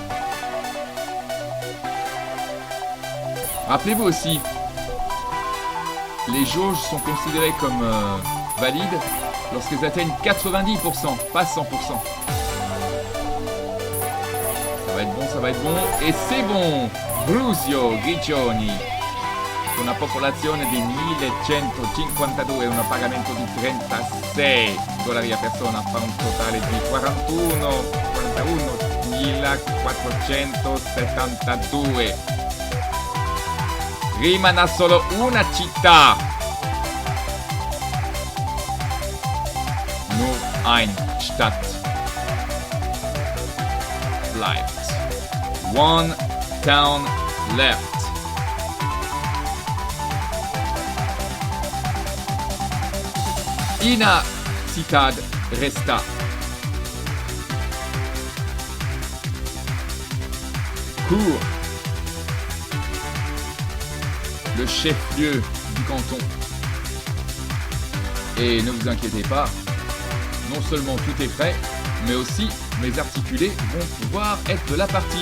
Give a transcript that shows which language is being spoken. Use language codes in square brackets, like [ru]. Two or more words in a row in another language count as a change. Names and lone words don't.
[fr] Rappelez-vous aussi, les jauges sont considérées comme valides lorsqu'elles atteignent 90%, pas 100%. Ça va être bon, et c'est bon. [it] Brusio, Grigioni, con una popolazione di 1152 e un pagamento di $36 a persona, fa un totale di 41.472. Rimane solo una città [de] nur ein Stadt bleibt. [en] One town left. [es] Una ciudad resta. [fr] Cours, le chef-lieu du canton. Et ne vous inquiétez pas, non seulement tout est prêt, mais aussi mes articulés vont pouvoir être de la partie.